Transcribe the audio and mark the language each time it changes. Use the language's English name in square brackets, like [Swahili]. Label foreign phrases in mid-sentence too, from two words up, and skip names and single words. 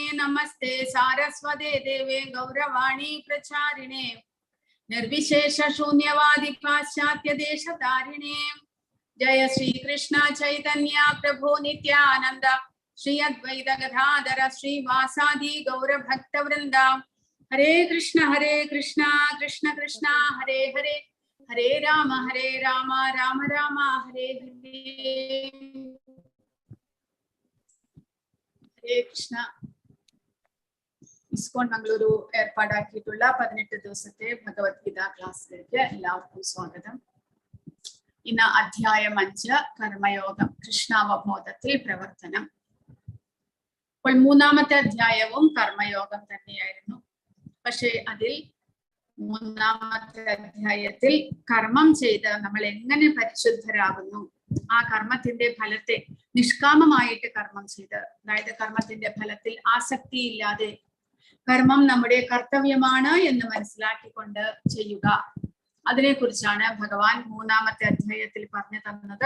[Sanskrit] नमस्ते सारस्वते देवे गौरवाणी प्रचारिणे निर्विशेष शून्यवादि पाश्चात्य देश तारिणे जय श्री कृष्ण चैतन्य प्रभु नित्यानन्द श्री अद्वैत गदाधर श्री वासादि गौर भक्त वृन्द हरे कृष्ण कृष्ण कृष्ण हरे हरे हरे राम राम राम हरे हरे. हरे कृष्ण. [Malayalam] ISKCON Mangaluru ഏർപ്പാടാക്കിയിട്ടുള്ള 18 ദിവസത്തെ ഭഗവത്ഗീത ക്ലാസ്സിലേക്ക് എല്ലാവർക്കും സ്വാഗതം. ഇന്ന് അധ്യായം 5 കർമ്മയോഗം കൃഷ്ണാവബോധത്തിൽ പ്രവർത്തനം. അപ്പോൾ മൂന്നാമത്തെ അധ്യായവും കർമ്മയോഗം തന്നെയായിരുന്നു. പക്ഷേ അതിൽ മൂന്നാമത്തെ അധ്യായത്തിൽ കർമ്മം ചെയ്ത് നമ്മൾ എങ്ങനെ പരിശുദ്ധരാകുന്നു, ആ കർമ്മത്തിന്റെ ഫലത്തെ നിഷ്കാമമായിട്ട് കർമ്മം ചെയ്ത്, അതായത് കർമ്മത്തിന്റെ ഫലത്തിൽ ആസക്തിയില്ലാതെ കർമ്മം നമ്മുടെ കർത്തവ്യമാണ് എന്ന് മനസ്സിലാക്കിക്കൊണ്ട് ചെയ്യുക, അതിനെക്കുറിച്ചാണ് ഭഗവാൻ മൂന്നാമത്തെ അധ്യായത്തിൽ പറഞ്ഞു തന്നത്.